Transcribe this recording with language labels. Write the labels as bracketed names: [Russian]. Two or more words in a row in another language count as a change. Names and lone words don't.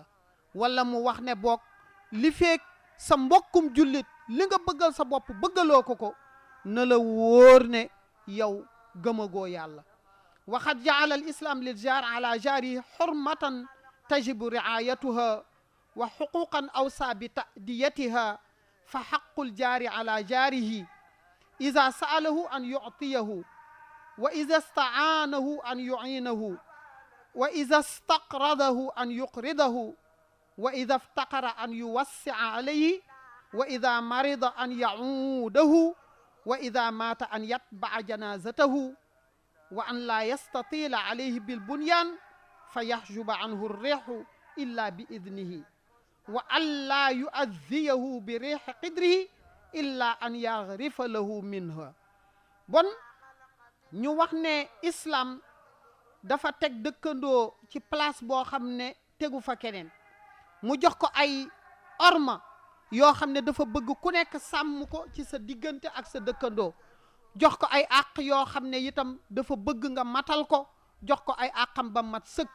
[Wolof] wala mu wax ne boog li feeg sa mbokkum jullit li nga bëggal sa bopp bëggaloo ko na la wóor ne yow gëmagoo yàlla. [Arabic] وقد جعل الإسلام للجار على جاره حرمة تجب رعايتها وحقوقا أوصى بتأديتها فحق الجار على جاره إذا سأله أن يعطيه وإذا استعانه أن يعينه وإذا استقرضه أن يقرضه وإذا افتقر أن يوسع عليه وإذا مرض أن يعوده وإذا مات أن يتبع جنازته وأن لا يستطيل عليه بالبنيان فيحجب عنه الريح إلا بإذنه وأن لا يؤذيه بريح قدره إلا أن يغرف له منها. [Wolof] bon ñu wax ne islam dafa teg dëkkandoo ci place boo xam ne tegu fa keneen, mu jox ko ay orma yoo xam ne dafa bëgg ku nekk sàmm ko ci sa diggante ak sa dëkkandoo, jox ko ay àq yoo xam ne itam dafa bëgg nga matal ko, jox ko ay àqam ba mat sëkk.